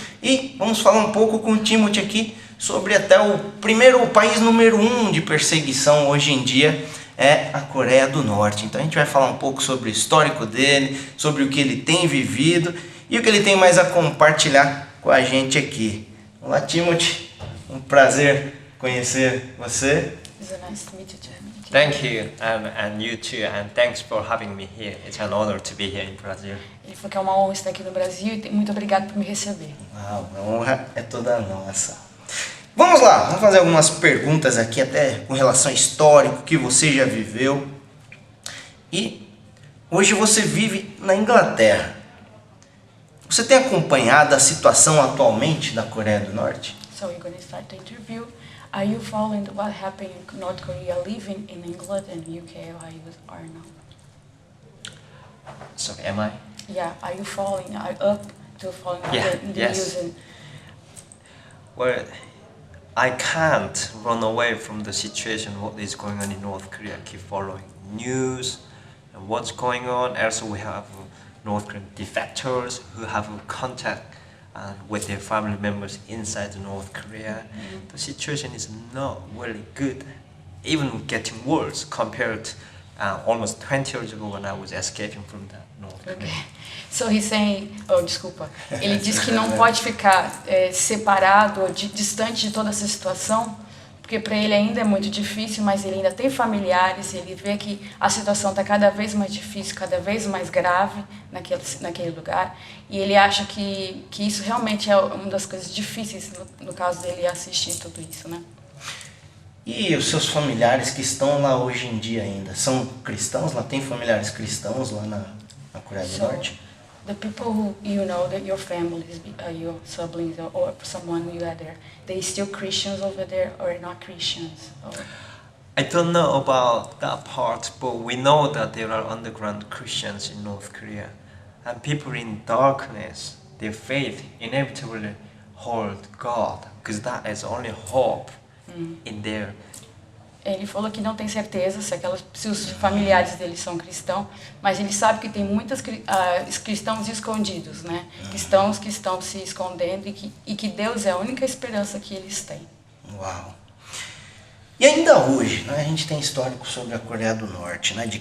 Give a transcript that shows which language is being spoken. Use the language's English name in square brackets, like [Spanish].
[Portuguese] E vamos falar um pouco com o Timothy aqui sobre até o país número 1 de perseguição hoje em dia é a Coreia do Norte. Então a gente vai falar um pouco sobre o histórico dele, sobre o que ele tem vivido e o que ele tem mais a compartilhar com a gente aqui. Olá, Timothy. Um prazer conhecer você. [English] It's nice to meet you too. Thank you, and you too, and thanks for having me here. It's an honor to be here in Brazil. [Portuguese] Ele falou que é uma honra estar aqui no Brasil e muito obrigado por me receber. Uau, a honra é toda nossa. Vamos lá, vamos fazer algumas perguntas aqui, até com relação ao histórico que você já viveu. E hoje você vive na Inglaterra. Você tem acompanhado a situação atualmente da Coreia do Norte? [English] So we're going to start the interview. Are you following what happened in North Korea, living in England and UK, or how you are now? So am I? Yeah, are you following? Are you up to following Yeah, the yes. news? And Well, I can't run away from the situation, what is going on in North Korea. I keep following news and what's going on. Also, we have North Korean defectors who have contact with their family members inside North Korea. The situation is not really good, even getting worse compared to almost 20 years ago when I was escaping from that North Korea. Okay. So he's saying, [Portuguese] desculpa. Ele diz que não pode ficar separado ou distante de toda essa situação, porque para ele ainda é muito difícil, mas ele ainda tem familiares, ele vê que a situação está cada vez mais difícil, cada vez mais grave naquele lugar, e ele acha que isso realmente é uma das coisas difíceis no caso dele assistir tudo isso, né? E os seus familiares que estão lá hoje em dia ainda, são cristãos? Lá tem familiares cristãos lá na Coreia do Norte? [English] The people who you know, that your families, your siblings, or someone you had there, they still Christians over there or not Christians? I don't know about that part, but we know that there are underground Christians in North Korea. And people in darkness, their faith inevitably hold God, because that is only hope in there. [Portuguese] Ele falou que não tem certeza se os familiares dele são cristãos, mas ele sabe que tem muitos cristãos escondidos, né? Cristãos que estão se escondendo e que Deus é a única esperança que eles têm. Uau! E ainda hoje, né, a gente tem histórico sobre a Coreia do Norte, né?